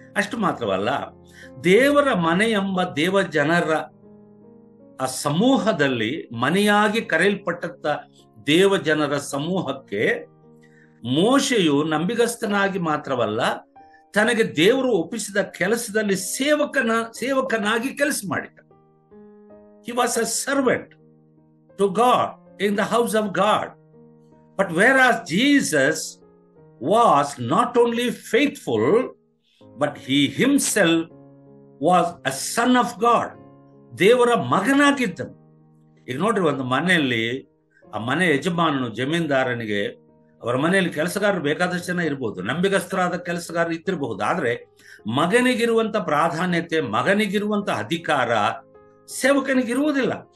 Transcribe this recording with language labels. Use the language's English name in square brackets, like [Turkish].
[Kannada] ಅಷ್ಟು ಮಾತ್ರವಲ್ಲ, ದೇವರ ಮನೆ ಎಂಬ ದೇವ ಜನರ ಆ ಸಮೂಹದಲ್ಲಿ, ಮನೆಯಾಗಿ ಕರೆಯಲ್ಪಟ್ಟಂತ ದೇವ ಜನರ ಸಮೂಹಕ್ಕೆ ಮೋಶೆಯು ನಂಬಿಗಸ್ತನಾಗಿ ಮಾತ್ರವಲ್ಲ, ತನಗೆ ದೇವರು ಒಪ್ಪಿಸಿದ ಕೆಲಸದಲ್ಲಿ ಸೇವಕನಾಗಿ ಕೆಲಸ ಮಾಡಿದ. [English] He was a servant to God in the house of God. But whereas Jesus was not only faithful, but he himself was a son of God. [Kannada] ದೇವರ ಮಗನಾಗಿದ್ದನು. ಈಗ ನೋಡ್ರಿ, ಒಂದು ಮನೆಯಲ್ಲಿ ಆ ಮನೆ ಯಜಮಾನನು, ಜಮೀನ್ದಾರನಿಗೆ ಅವರ ಮನೆಯಲ್ಲಿ ಕೆಲಸಗಾರರು ಬೇಕಾದಷ್ಟು ಜನ ಇರಬಹುದು, ನಂಬಿಗಸ್ತರಾದ ಕೆಲಸಗಾರರು ಇದ್ದಿರಬಹುದು. ಆದ್ರೆ ಮಗನಿಗಿರುವಂತ ಪ್ರಾಧಾನ್ಯತೆ, ಮಗನಿಗಿರುವಂತ ಅಧಿಕಾರ ಸೇವಕನಿಗಿರುವುದಿಲ್ಲ.